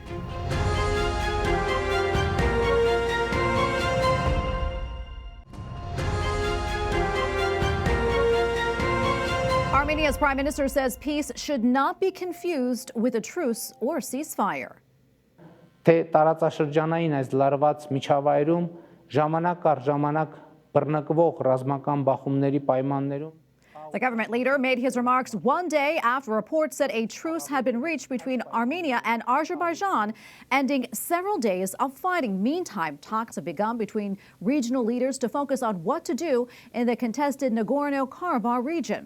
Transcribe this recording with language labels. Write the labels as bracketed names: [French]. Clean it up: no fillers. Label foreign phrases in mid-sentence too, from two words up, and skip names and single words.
[English] Armenia's prime minister says peace should not be confused with a truce or ceasefire. [Armenian] Թե տարածաշրջանային այս լարված միջավայրում ժամանակ առ ժամանակ բռնկվող ռազմական բախումների պայմաններում [English] The government leader made his remarks one day after reports said a truce had been reached between Armenia and Azerbaijan, ending several days of fighting. Meantime, talks have begun between regional leaders to focus on what to do in the contested Nagorno-Karabakh region.